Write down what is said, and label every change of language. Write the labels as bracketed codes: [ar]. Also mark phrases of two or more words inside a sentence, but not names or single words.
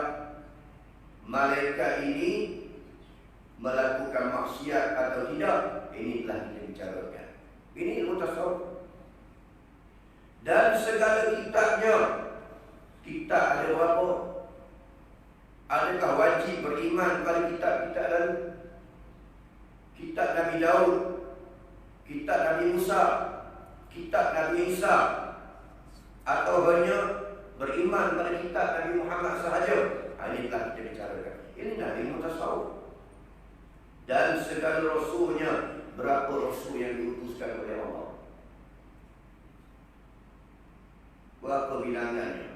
[ms] Malaikat ini melakukan maksiat atau tidak? Ini telah kita bicarakan. Ini ilmu tasawuf. Dan segala kitabnya, kitab ada berapa? Adakah wajib beriman pada kitab-kitab lalu? Kitab Nabi Daud, kitab Nabi Musa, kitab Nabi Isa, atau hanya beriman pada kitab Nabi Muhammad sahaja? Ini telah kita bicarakan. Ini dah ilmu tasawuf. Dan segala rasulnya, berapa rasul yang diutuskan oleh Allah? Berapa bilangannya?